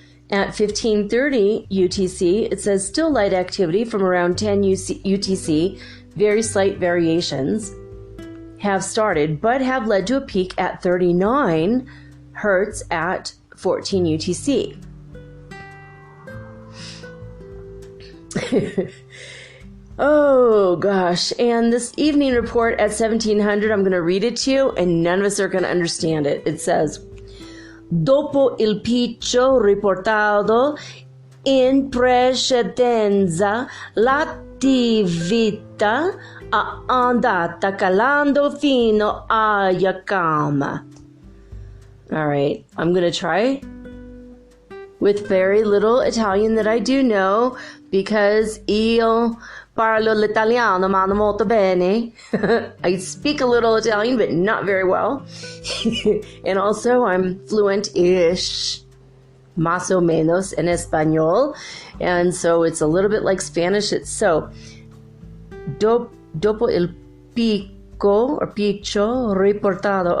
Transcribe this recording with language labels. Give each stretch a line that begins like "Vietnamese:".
English: At 15:30 UTC, it says still light activity from around 10 UTC, very slight variations have started, but have led to a peak at 39 hertz at 14 UTC. Oh gosh, and this evening report at 1700, I'm going to read it to you, and none of us are going to understand it. It says,
Italian: dopo il picco riportato in precedenza, l'attività è andata calando fino alla calma.
English: All right, I'm going to try with very little Italian that I do know, because
Italian: io parlo l'italiano ma non molto bene.
English: I speak a little Italian, but not very well. And also I'm fluent-ish,
Spanish: más o menos,
English: in Espanol. And so it's a little bit like Spanish. It's so,
Italian: dopo il pico, or picco riportato.